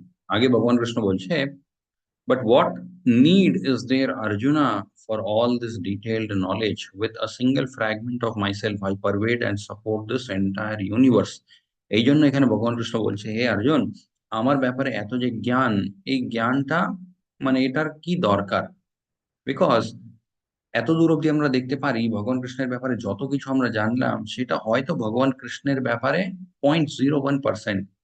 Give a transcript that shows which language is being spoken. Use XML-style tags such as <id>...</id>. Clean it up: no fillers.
<bn>आगे भगवान Krishna बोलছে,</bn> <en>"But what? need is there, Arjuna, for all this detailed knowledge? With a single fragment of myself I pervade and support this entire universe.</en> <bn>এই জন্য এখানে ভগবান কৃষ্ণ বলছে, হে অর্জুন, আমার ব্যাপারে এত যে জ্ঞান, এই জ্ঞানটা মানে এটার কি দরকার? বিকজ এত দূর অব্দি আমরা দেখতে পারি ভগবান কৃষ্ণের ব্যাপারে যত কিছু আমরা জানলাম সেটা হয়তো ভগবান কৃষ্ণের ব্যাপারে 0.01%।</bn>